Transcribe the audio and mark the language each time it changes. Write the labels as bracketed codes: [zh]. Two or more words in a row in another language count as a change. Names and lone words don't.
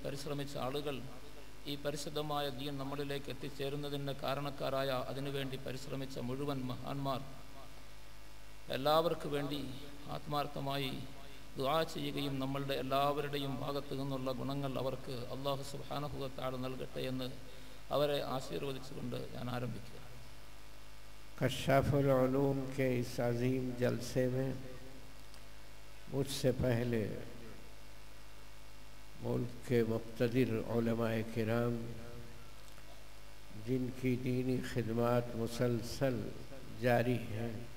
[ml] പരിശ്രമിച്ച ആളുകൾ, ഈ പരിശുദ്ധമായ ദീൻ നമ്മളിലേക്ക് എത്തിച്ചേരുന്നതിന് കാരണക്കാരായ അതിനുവേണ്ടി പരിശ്രമിച്ച മുഴുവൻ മഹാന്മാർ, എല്ലാവർക്കു വേണ്ടി ആത്മാർത്ഥമായി ദുആ ചെയ്യുകയും നമ്മളുടെ എല്ലാവരുടെയും ഭാഗത്തു നിന്നുള്ള ഗുണങ്ങൾ അവർക്ക് [ar] الله سبحانه وتعالى [ml] നൽകട്ടെ എന്ന് അവരെ ആശീർവദിച്ചുകൊണ്ട് ഞാൻ ആരംഭിക്കുക. [ur] کشاف العلوم کے اس عظیم جلسے میں مجھ سے پہلے ملک کے مقتدر علماء کرام جن کی دینی خدمات مسلسل جاری ہیں،